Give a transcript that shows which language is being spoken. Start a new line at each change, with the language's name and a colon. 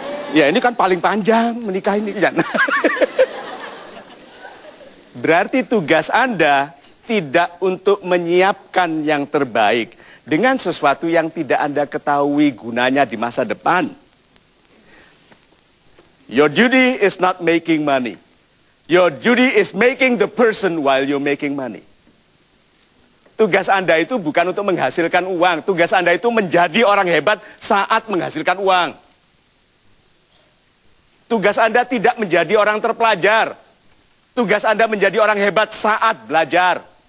Indonesian: Ya ini kan paling panjang menikah ini kan. Berarti tugas Anda tidak untuk menyiapkan yang terbaik dengan sesuatu yang tidak Anda ketahui gunanya di masa depan.
English: Your duty is not making money. Your duty is making the person while you're making money.
Indonesian: Tugas Anda itu bukan untuk menghasilkan uang. Tugas Anda itu menjadi orang hebat saat menghasilkan uang. Tugas Anda tidak menjadi orang terpelajar. Tugas Anda menjadi orang hebat saat belajar.